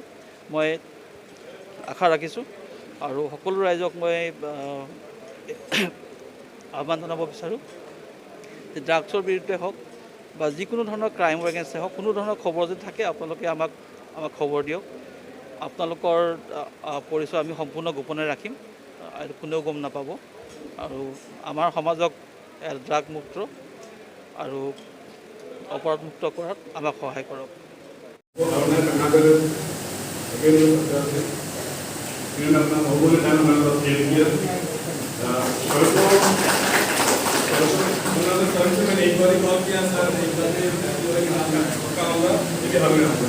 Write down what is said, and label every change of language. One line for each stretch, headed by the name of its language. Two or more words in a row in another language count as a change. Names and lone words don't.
Assamese: মই আশা ৰাখিছোঁ আৰু সকলো ৰাইজক মই আহ্বান জনাব বিচাৰোঁ যে ড্ৰাগছৰ বিৰুদ্ধে হওক বা যিকোনো ধৰণৰ ক্ৰাইমৰ এগেইনষ্টে হওক কোনো ধৰণৰ খবৰ যদি থাকে আপোনালোকে আমাক খবৰ দিয়ক। আপোনালোকৰ পৰিচয় আমি সম্পূৰ্ণ গোপনে ৰাখিম আৰু কোনেও গম নাপাব আৰু আমাৰ সমাজক ড্ৰাগ মুক্ত আৰু অপৰাধমুক্ত কৰাত আমাক সহায় কৰক।
Hindi: मैंने एक बार कॉल किया सर एक बार पक्का होगा लेकिन हमें